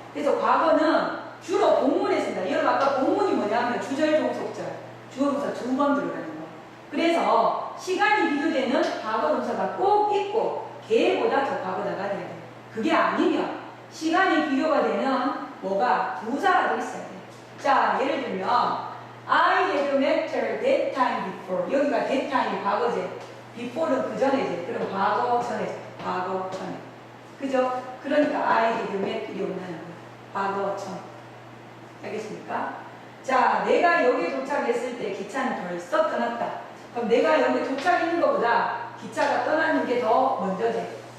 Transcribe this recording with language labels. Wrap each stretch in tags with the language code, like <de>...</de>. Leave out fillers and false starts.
<ko>그래서 과거는 주로 본문에 쓴다. 여러분 아까 본문이 뭐냐면 주절, 종속절, 주어동사 두 번 들어가는 거. 그래서 시간이 비교되는 과거 동사가 꼭 있고 걔보다 더 과거다가 돼야 돼요. 그게 아니면 시간이 비교가 되는 뭐가 부사라도 있어야 돼요.</ko> <en>자, 예를 들면 I had met her that time before.</en> <ko>여기가</ko> <en>that time</en> <ko>이 과거제.</ko> <en>before</en> <ko>는 그 전에제. 그럼 과거 전에. 과거 전에. 그죠? 그러니까</ko> <en>I had met</en> <ko>이 오는 거예요. 과거 전. 알겠습니까? 자, 내가 여기에 도착했을 때 기차는 벌써 떠났다. 그럼 내가 여기 도착했는 것보다 기차가 떠나는 게 더 먼저지.</ko>